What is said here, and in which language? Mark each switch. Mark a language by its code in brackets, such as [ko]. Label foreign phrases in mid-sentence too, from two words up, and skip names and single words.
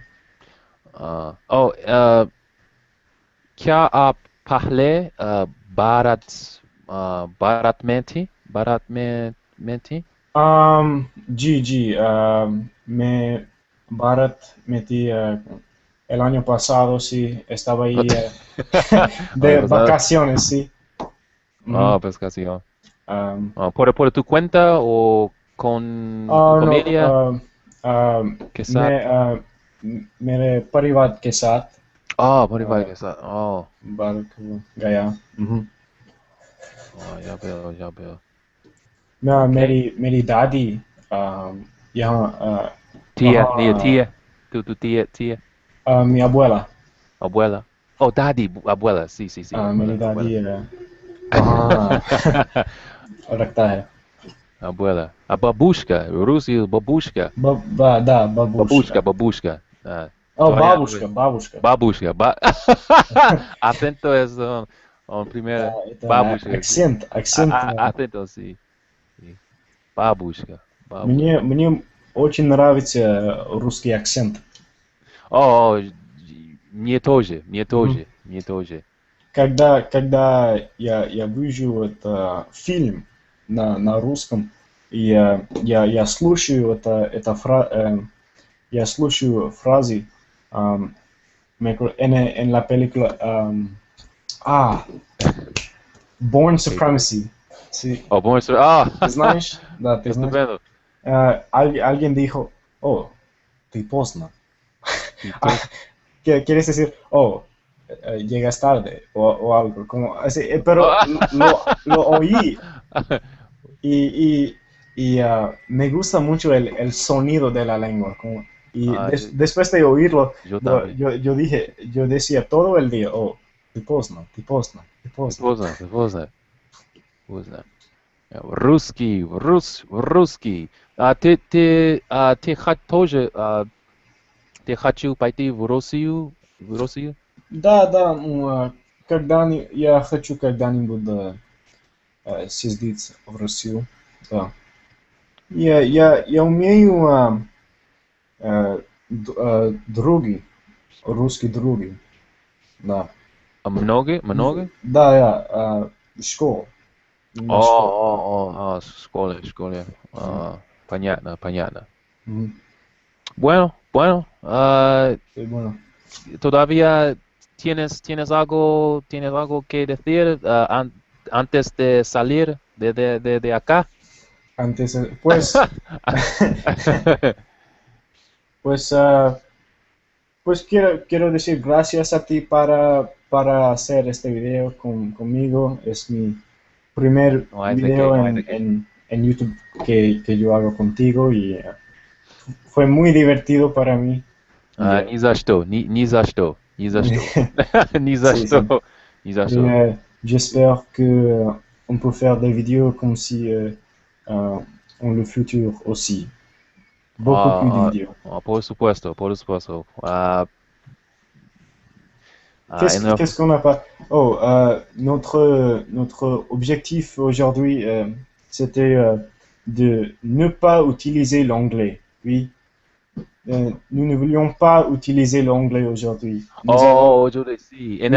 [hi] Oh, क्या आप पहले भारत भारत में थी? में थी? जी जी मैं भारत में थी [es] el año pasado sí estaba ahí Oye, de pues, vacaciones sí. Ujú. oh, pues casi, oh. Um, Por tu cuenta o con tu no familia? ¿Qué [hi] मैं साथ? मेरे परिवार के साथ [es] Oh, por igual uh, que [hi] साथ. Oh, भारत गया उहुँ। [es] oh, ya veo, ya veo. Ok. [hi] मेरी मेरी दादी यहाँ [es] Tía, ni [hi] वहाँ [es] tía. Tu tía. mi abuela Abuela. Oh, daddy, abuela. Sí, sí, sí, [hi] मेरी [es] abuela, abuela. [hi] दादी वहाँ रखता है [es] Abuela. A babushka. Rusi, babushka. [ru] да, бабушка. [es] Babushka. [ru] О, [es] Todavía [ru] бабушка, бабушка. [es] babushka. Acento es [ru] Да, [es] primera. [ru] это [es] Babushka, sí. [ru] акцент. [es] Acento, sí. Sí. Babushka. [ru] Мне, [es] Babushka. [ru] мне очень нравится русский акцент. Oh, мне Мгм. тоже, мне тоже. Когда я вижу это фильм на русском, и я слушаю я слушаю фразы [es] en la película ah, Born Supremacy. Sí, Oh, bom, ah, [ru] ¿te знаешь? Да, ты знаешь. [es] estupendo. Alguien dijo, [ru] oh, ты поздно. [es] Y Ah, todos, quieres decir, oh, llegas tarde o algo, como así, pero oh, lo oí y, me gusta mucho el sonido de la lengua. Y ah, después de oírlo, yo también. yo decía todo el día, [ru] oh, ты поздно, ты поздно, ты поздно. Поздно. Русский. Тоже, ты хочу пойти в Россию? В Россию? Да, да, я хочу когда-нибудь съездить в Россию. Да. Я умею други, русские други. Да. Много? Да, школа. На школе. Да. Школе. Мгм. Понятно. Мгм. [es] Bueno, Sí, bueno. todavía tienes algo que decir antes de salir de acá. Antes, pues, pues quiero decir gracias a ti para hacer este video conmigo. Es mi primer No hay de qué, video no hay de qué. en YouTube que yo hago contigo y fue muy divertido para mí. Y, [ru] Ни за что, ни за что, ни за что. Ни за [es] sí, sí. [ru] что, ни за [fr] Et что. j'espère que on peut faire des vidéos comme si euh, en le futur aussi. Beaucoup plus de vidéos. [es] Por supuesto, por supuesto. En el [fr] Qu'est-ce qu'on n'a pas? Oh, notre objectif aujourd'hui, c'était de ne pas utiliser l'anglais. Oui, nous ne voulions pas utiliser l'anglais aujourd'hui. [es] yo sí, en